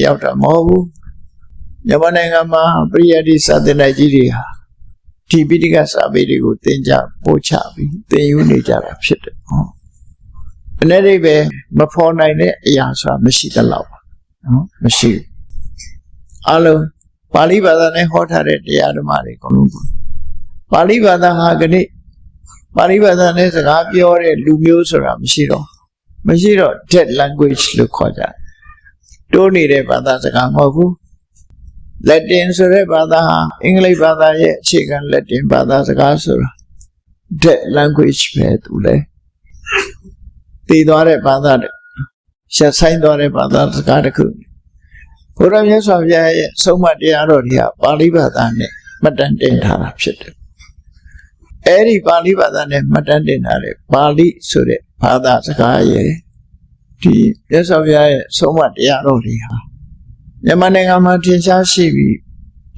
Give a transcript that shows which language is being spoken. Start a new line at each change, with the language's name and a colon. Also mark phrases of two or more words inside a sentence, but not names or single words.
Burmese: ရောက်တာမဟုတ်ဘူးမြန်မာနိုင်ငံမှာပရိယတ်ဒီစာသင်တိုက်ကြီးတွေဟာဒီပိဋကစာပေတွေကိုသင်ကြားပို့ချပြီးသင်ယူနေကြတာဖြစ်တယ်ဟောအနေနဲ့ပဲမဖော်နိုင်တဲ့အရာဆိုတာမရှိသလောက်ပါနော်မရှိဘူးအလုံးပါဠိဘာသာနဲ့ဟောထားတဲ့တရားဓမ္မတွေအကုန်လုံးပါဠိဘာသာဟာကနေ့ပါဠိဘာသာနဲ့စကားပြောတဲ့လူမျိုးဆိုတာမရှိတော့
English: dead language
Burmese: လို့ခေါ်ကြတိုးနေတဲ့ဘာသာစကားမဟုတ်ဘူး Latin ဆိုတဲ့ဘာသာဟာအင်္ဂလိပ်ဘာသာရဲ့အခြေခံ Latin ဘာသာစကားဆိုတာ
English: dead language
Burmese: ပဲသူလေတည်သွားတဲ့ဘာသာရှက်ဆိုင်သွားတဲ့ဘာသာစကားတစ်ခုဘုရားမြတ်စွာဘုရားရဲ့ဆုံးမတရားတော်တွေကပါဠိဘာသာ နဲ့မှတ်တမ်းတင်ထားတာဖြစ်တယ်အဲ့ဒီပါဠိဘာသာနဲ့မှတ်တမ်းတင်ထားတဲ့ပါဠိဆိုတဲ့ဘာသာစကားရဲ့ဒီမြတ်စွာဘုရားရဲ့ဆုံးမတရားတော်တွေဟာမြန်မာနိုင်ငံမှာထင်ရှားရှိပြီးထ